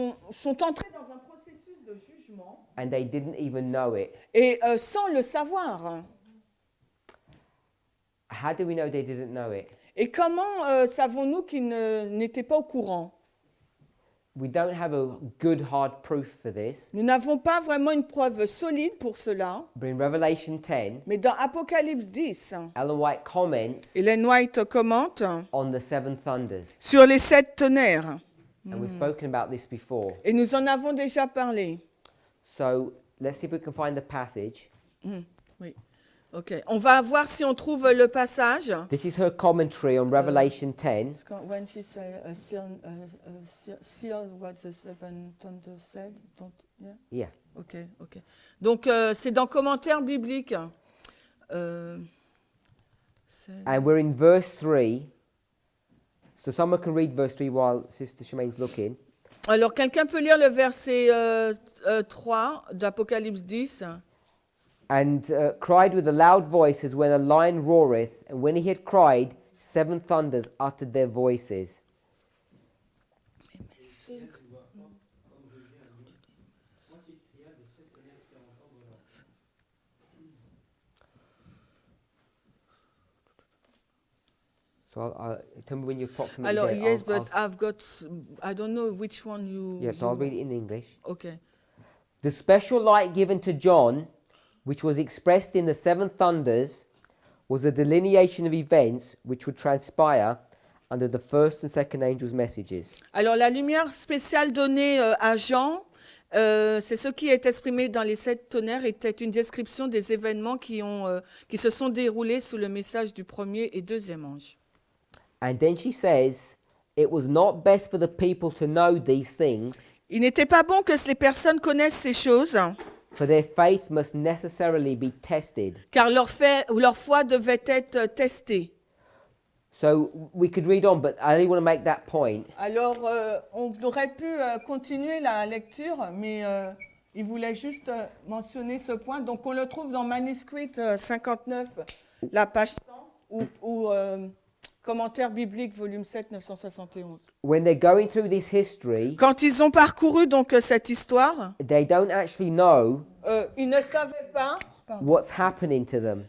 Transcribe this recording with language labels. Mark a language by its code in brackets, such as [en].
[fr] sont entrés dans un processus de jugement [en] and they didn't even know it. [fr] et sans le savoir. [en] How do we know they didn't know it? [fr] Et comment savons-nous qu'ils n'étaient pas au courant? [en] We don't have a good hard proof for this, [fr] Nous n'avons pas vraiment une preuve solide pour cela, [en] but in Revelation 10, [fr] mais dans Apocalypse 10, [en] Ellen White comments [fr] Ellen White commente [en] on the seven thunders. [fr] sur les 7 tonnerres. [en] And we've spoken about this before. [fr] Et nous en avons déjà parlé. [en] So let's see if we can find the passage. [fr] Oui. Ok. On va voir si on trouve le passage. [en] This is her commentary on Revelation 10. When she said, seal what the seven thunders said. Yeah. Ok, ok. [fr] Donc, c'est dans Commentaires bibliques. [en] And we're in verse 3. So someone can read verse 3 while Sister Shemaine's looking. Alors, quelqu'un peut lire le verset 3 d'Apocalypse 10. And cried with a loud voice as when a lion roareth, and when he had cried, seven thunders uttered their voices. So tell me when you approximately [fr] Alors, [en] get it. yes, but I don't know which one you... Yes, I'll read it in English. Okay. The special light given to John, which was expressed in the seven thunders, was a delineation of events which would transpire under the first and second angels' messages. [fr] Alors, la lumière spéciale donnée à Jean, c'est ce qui est exprimé dans les 7 tonnerres, était une description des événements qui se sont déroulés sous le message du premier et deuxième ange. [en] And then she says, it was not best for the people to know these things, [fr] Il n'était pas bon que les personnes connaissent ces choses, [en] for their faith must necessarily be tested. [fr] car leur foi devait être testée. [en] So we could read on, but I only want to make that point. [fr] Alors, on aurait pu continuer la lecture, mais il voulait juste mentionner ce point. Donc, on le trouve dans Manuscrit 59, la page 100, ou Commentaire biblique, volume 7, 971. [en] When they're going through this history, [fr] Quand ils ont parcouru donc cette histoire, [en] they don't actually know [fr] ils ne savaient pas [en] what's happening to them